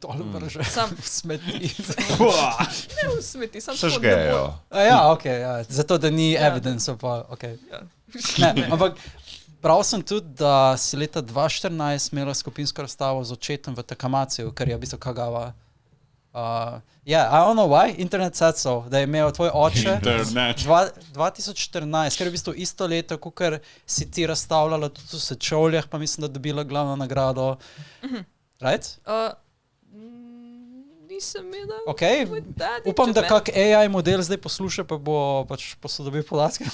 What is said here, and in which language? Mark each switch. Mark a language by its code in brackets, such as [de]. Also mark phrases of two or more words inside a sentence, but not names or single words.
[sl] Dol vršijo, v smeti. Ne v smeti, sam tako ne bo. Ja, okej, zato da ni evidence, pa okej. Ne, ampak bral sem tudi, da si leta 2014 imela skupinsko razstavo z očetom v Takamaciju, kar je v bistvu Kagawa. [en] I don't know why, internet said so, [sl] da je imel tvoj oče 2014, ker je v bistvu isto leto, kakor si ti razstavljala tudi v Sečovljah, pa mislim, da dobila glavno nagrado. Right? Nisem imela. Okay. Upam, da kak AI model zdaj posluša, pa bo pač posodobil podatke.